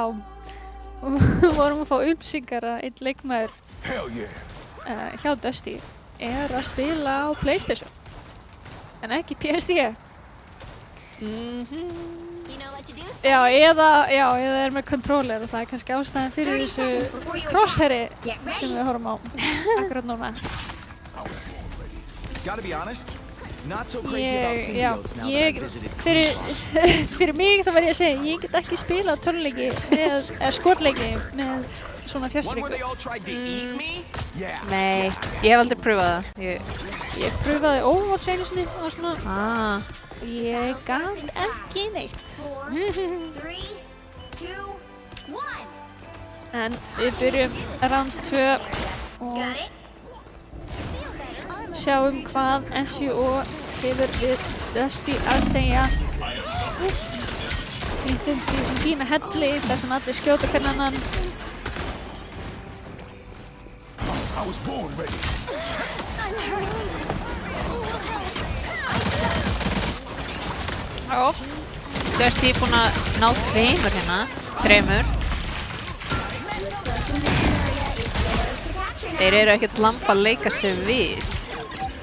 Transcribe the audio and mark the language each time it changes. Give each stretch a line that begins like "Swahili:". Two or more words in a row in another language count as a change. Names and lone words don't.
Icelandic: Við vorum að fá upplýsingar að einn leikmaður hjá Dusty er að spila á PlayStation en ekki PC. Já, eða er með controller og það er kannski ástæðan fyrir þessu crosshairi sem við horfum á akkurat núna.
English: Gotta be honest, not so crazy about symbiotes now that I've visited.
Icelandic: Fyrir mig þá verð ég að segja, ég get ekki spilað töluleiki eða skotleiki með svona
English: One where
Icelandic: fjárstríku.
English: they all tried to eat me? Yeah.
Icelandic: Nei, ég hef aldrei pröfað það. Ég pröfaði Overwatch einu sinni og svona, Ah, ég gat ekki neitt. 4, 3, 2, 1. En við byrjum round 2 og
English: Got it?
Icelandic: sjáum hvað SUO hefur við Dusty að segja. Við finnst í þessum fína helli þar sem allir skjóta hvern annan.
English: I was born ready.
Icelandic: já. Dusty er búinn að ná 2 hérna, 3. Þeir eru ekkert lampa að leika sig við.